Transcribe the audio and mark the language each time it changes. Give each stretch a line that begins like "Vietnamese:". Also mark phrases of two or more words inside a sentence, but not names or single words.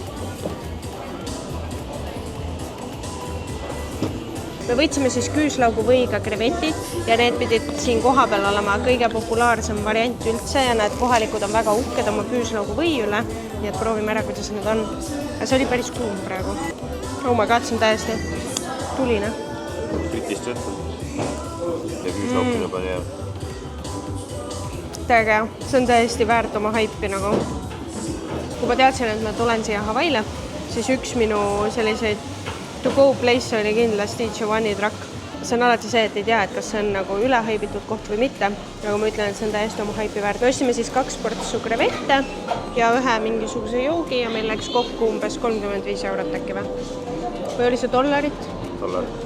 Estonian: Me võtsime siis küüslaugu võiga krevetid ja need pidid siin koha peal olema kõige populaarsem variant üldse ja need kohalikud on väga uhked oma küüslaugu või üle. Nii et proovime ära, kuidas need on. Ja see oli päris kuum praegu.
English: Oh my god,
Estonian: see on täiesti tuline. Pritist võtta. Ja küüslaukune peal jääb. Täge, see on täiesti väärt oma haipi nagu. Kui ma teadsin, et ma tulen siia Hawaiile, siis üks minu selliseid
English: to go place
Estonian: oli kindlasti Giovanni Truck. See on alati see, et ei tea, et kas see on nagu ülehaibitud koht või mitte. Nagu ma ütlen, et see on täiesti oma haipi väärt. Me ostime siis 2 portsu krevette ja ühe mingisuguse joogi ja meil läks kokku umbes 35 eurot äkki või? Või oli see dollarit? $35.